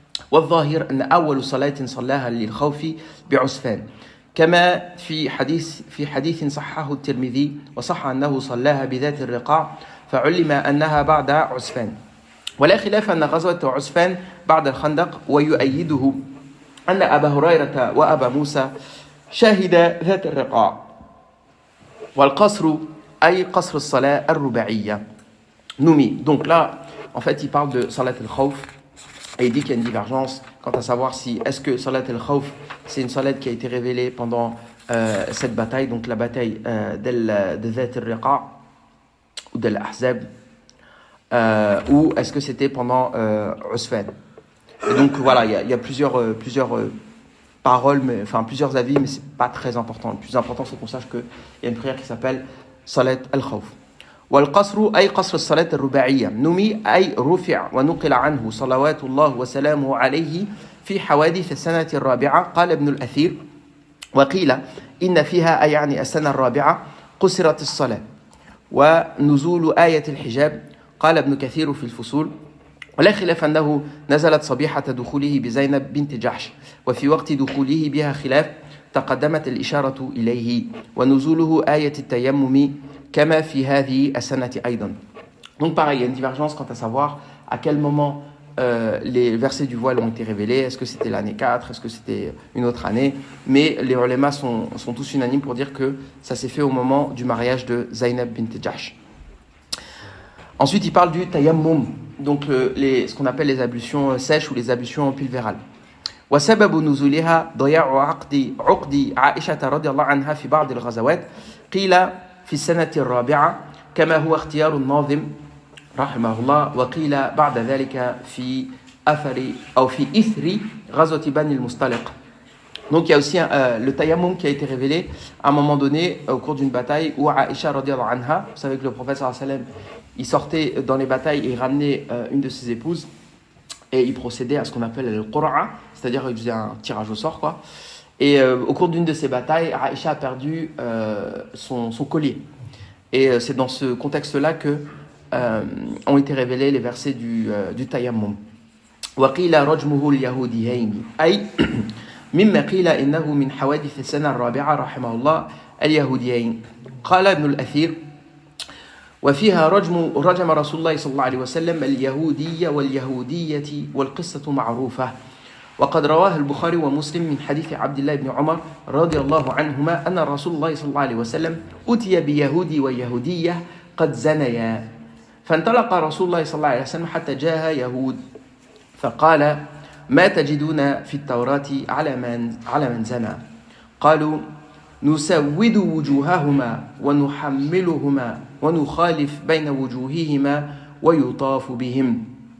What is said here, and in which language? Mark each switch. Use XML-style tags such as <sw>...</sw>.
<ar>والظاهر أن أول صلاة صلاها للخوف بعسفان كما في حديث صححه الترمذي وصح أنه صلاها بذات الرقاع فعلم أنها بعد عسفان ولا خلاف أن غزوة عسفان بعد الخندق ويؤيده أن أبا هريرة وأبا موسى شهد ذات الرقاع والقصر أي قصر الصلاة الرباعية نومي.</ar> <fr>Donc là, en fait, il parle de Salat al-Khawf et il dit qu'il y a une divergence quant à savoir si est-ce que Salat al-Khawf c'est une salat qui a été révélée pendant cette bataille, donc la bataille de Zat al-Riqa ou de l'Ahzab, ou est-ce que c'était pendant Usfan. Et donc voilà, il y a plusieurs paroles, plusieurs avis, mais c'est pas très important. Le plus important, c'est qu'on sache qu'il y a une prière qui s'appelle Salat al-Khawf.</fr> <ar>والقصر أي قصر الصلاة الرباعية نمي أي رفع ونقل عنه صلوات الله وسلامه عليه في حوادث السنة الرابعة قال ابن الأثير وقيل إن فيها أي يعني السنة الرابعة قصرت الصلاة ونزول آية الحجاب قال ابن كثير في الفصول ولا خلاف أنه نزلت صبيحة دخوله بزينب بنت جحش وفي وقت دخوله بها خلاف تقدمت الإشارة إليه ونزوله آية التيمم كما في هذه السنة أيضا.</ar> <fr>Donc pareil, il y a une divergence quant à savoir à quel moment les versets du voile ont été révélés. Est-ce que c'était l'année 4? Est-ce que c'était une autre année? Mais les ulémas sont tous unanimes pour dire que ça s'est fait au moment du mariage de Zaynab bint Jahsh. Ensuite, il parle du tayammum, donc ce qu'on appelle les ablutions sèches ou les ablutions pulvérales.</fr> <ar>وسبب نزولها ضياع عقد عائشة رضي الله عنها في بعض الغزوات قيل في السنة الرابعة كما هو اختيار الناظم رحمه الله وقيل بعد ذلك في إثر غزوة بني المصطلق.</ar> <fr>Donc il y a aussi le tayammum qui a été révélé à un moment donné au cours d'une bataille où Aïcha radiyallahu anha, vous savez que le prophète sallallahu alayhi wa sallam, il sortait dans les batailles et il ramenait une de ses épouses et il procédait à ce qu'on appelle le qur'a, c'est-à-dire il faisait un tirage au sort quoi. Et au cours d'une de ces batailles, Aïcha a perdu son collier. Et c'est dans ce contexte-là que ont été révélés les versets du tayammum.</fr> <ar>وقيل رجمه اليهوديين أي مما قيل إنه من حوادث السنة الرابعة رحمه الله اليهوديين. قال ابن الأثير: وفيها رجم رسول الله صلى الله عليه وسلم اليهودية واليهودية والقصة معروفة. وقد رواه البخاري ومسلم من حديث عبد الله بن عمر رضي الله عنهما أن رسول الله صلى الله عليه وسلم أتي بيهودي ويهودية قد زنيا، فانطلق رسول الله صلى الله عليه وسلم حتى جاء يهود فقال: ما تجدون في التوراة على من زنى؟ قالوا: نسود وجوههما ونحملهما ونخالف بين وجوههما ويطاف بهم.</ar>